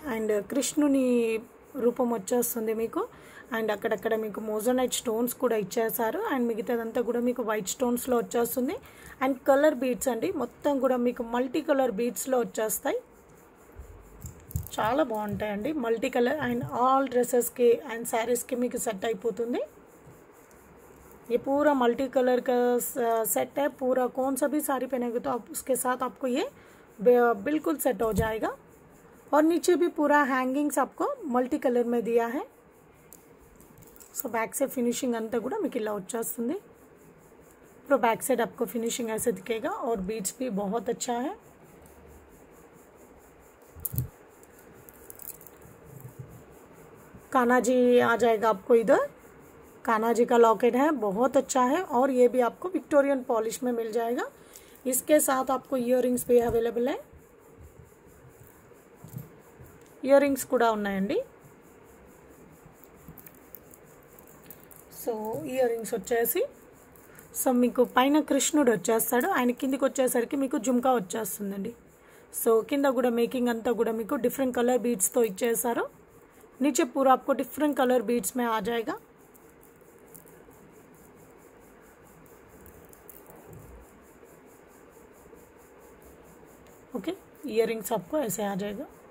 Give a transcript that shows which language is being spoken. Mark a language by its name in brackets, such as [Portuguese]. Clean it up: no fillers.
[Telugu] And కృష్ణుని రూపం వచ్చేస్తుంది మీకు. అండ్ అక్కడక్కడ మీకు మోజోనైట్ స్టోన్స్ కూడా ఇచ్చేసారు. అండ్ మిగతాదంతా కూడా మీకు వైట్ స్టోన్స్లో వచ్చేస్తుంది. అండ్ కలర్ బీడ్స్ అండి, మొత్తం కూడా మీకు మల్టీ కలర్ బీడ్స్లో వచ్చేస్తాయి. చాలా బాగుంటాయండి multi colour. And all డ్రెస్సెస్కి and శారీస్కి మీకు సెట్ అయిపోతుంది. [Hindi] ये पूरा मल्टी कलर का सेट है. पूरा कौन सा भी साड़ी पहनेंगे तो आप उसके साथ आपको ये बिल्कुल सेट हो जाएगा. और नीचे भी पूरा हैंगिंग्स आपको मल्टी कलर में दिया है. [Telugu] సో బ్యాక్ సైడ్ ఫినిషింగ్ అంతా కూడా మీకు ఇలా వచ్చేస్తుంది. [Hindi] ఇప్పుడు बैक साइड आपको फिनिशिंग ऐसे दिखेगा और बीड्स भी बहुत अच्छा है. कान्हा जी आ जाएगा आपको इधर. कान्हा जी का लॉकेट है, बहुत अच्छा है. और ये भी आपको विक्टोरियन पॉलिश में मिल जाएगा. इसके साथ आपको इयर रिंग्स भी अवेलेबल है. [Telugu] इयर रिंग्स కూడా ఉన్నాయండి. సో ఇయర్ రింగ్స్ వచ్చేసి సో మీకు పైన కృష్ణుడు వచ్చేస్తాడు. ఆయన కిందికి వచ్చేసరికి మీకు జుమ్కా వచ్చేస్తుందండి. సో కింద కూడా మేకింగ్ అంతా కూడా మీకు డిఫరెంట్ కలర్ బీడ్స్తో ఇచ్చేసారు. [Hindi] नीचे पूरा आपको डिफरेंट कलर बीड्स में आ जाएगा. ईयरिंग्स आपको ऐसे आ जाएगा।